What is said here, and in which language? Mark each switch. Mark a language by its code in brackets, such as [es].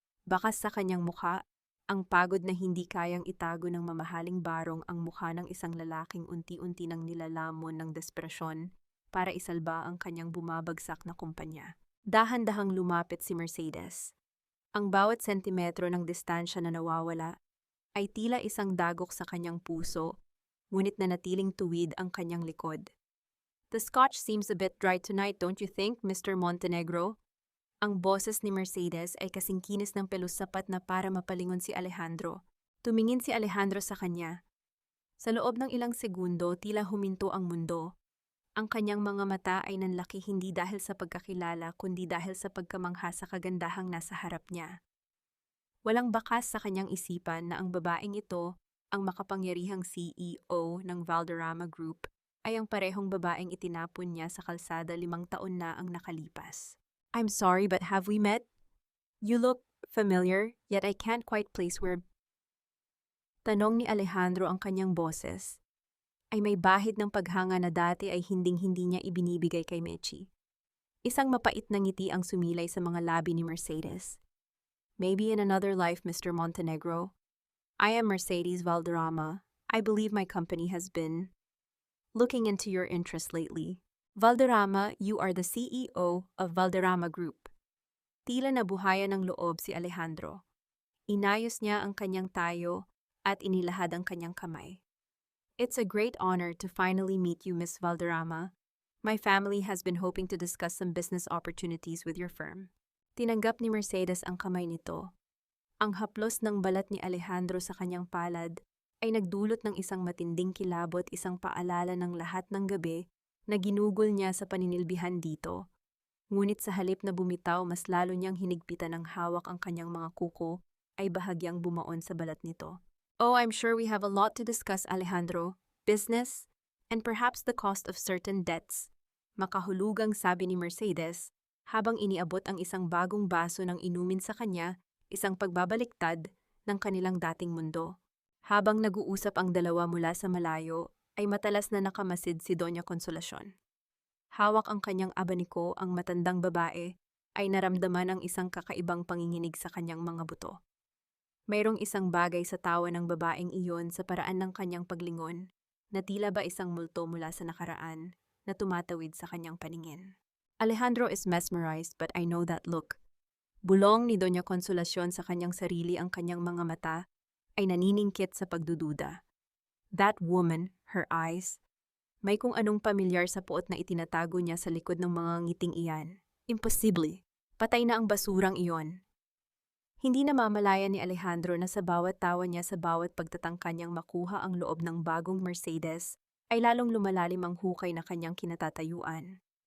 [tl] Bakas sa kanyang mukha, ang pagod na hindi kayang itago ng mamahaling barong ang mukha ng isang lalaking unti-unti nang nilalamon ng desperasyon para isalba ang kanyang bumabagsak na kumpanya. Dahan-dahang lumapit si Mercedes. Ang bawat sentimetro ng distansya na nawawala ay tila isang dagok sa kanyang puso, ngunit nanatiling tuwid ang kanyang likod. [en] "The scotch seems a bit dry tonight, don't you think, Mr. Montenegro?" [tl] Ang boses ni Mercedes ay kasing kinis ng pelos sapat na para mapalingon si Alejandro. Tumingin si Alejandro sa kanya. Sa loob ng ilang segundo, tila huminto ang mundo. Ang kanyang mga mata ay nanlaki hindi dahil sa pagkakilala, kundi dahil sa pagkamangha sa kagandahang nasa harap niya. Walang bakas sa kanyang isipan na ang babaeng ito, ang makapangyarihang CEO ng Valderrama Group, ay ang parehong babaeng itinapon niya sa kalsada 5 taon na ang nakalipas. [en] "I'm sorry, but have we met? You look familiar, yet I can't quite place where..." [tl] Tanong ni Alejandro, ang kanyang boses ay may bahid ng paghanga na dati ay hinding-hindi niya ibinibigay kay Mechi. Isang mapait na ngiti ang sumilay sa mga labi ni Mercedes. [en] "Maybe in another life, Mr. Montenegro. I am Mercedes Valderrama. I believe my company has been looking into your interest lately. Valderrama, you are the CEO of Valderrama Group." [tl] Tila nabuhayan ng loob si Alejandro. Inayos niya ang kanyang tayo at inilahad ang kanyang kamay. [en] "It's a great honor to finally meet you, Miss Valderrama. My family has been hoping to discuss some business opportunities with your firm." [tl] Tinanggap ni Mercedes ang kamay nito. Ang haplos ng balat ni Alejandro sa kanyang palad ay nagdulot ng isang matinding kilabot, isang paalala ng lahat ng gabi na ginugol niya sa paninilbihan dito. Ngunit sa halip na bumitaw, mas lalo niyang hinigpitan ng hawak ang kanyang mga kuko ay bahagyang bumaon sa balat nito. [en] "Oh, I'm sure we have a lot to discuss, Alejandro. Business, and perhaps the cost of certain debts." [tl] Makahulugang sabi ni Mercedes habang iniabot ang isang bagong baso ng inumin sa kanya, isang pagbabaliktad ng kanilang dating mundo. Habang nag-uusap ang dalawa mula sa malayo, ay matalas na nakamasid si Doña Consolacion. Hawak ang kanyang abaniko, ang matandang babae ay naramdaman ang isang kakaibang panginginig sa kanyang mga buto. Mayroong isang bagay sa tawa ng babaeng iyon, sa paraan ng kanyang paglingon, na tila ba isang multo mula sa nakaraan na tumatawid sa kanyang paningin. [en] "Alejandro is mesmerized, but I know that look." [tl] Bulong ni Doña Consolacion sa kanyang sarili, ang kanyang mga mata ay naniningkit sa pagdududa. [en] That woman, her eyes, [tl] may kung anong pamilyar sa puot na itinatago niya sa likod ng mga ngiting iyan. Imposible. Patay na ang basurang iyon. Hindi namamalayan ni Alejandro na sa bawat tawa niya, sa bawat pagtatangka niyang makuha ang loob ng bagong Mercedes, ay lalong lumalalim ang hukay na kanyang kinatatayuan.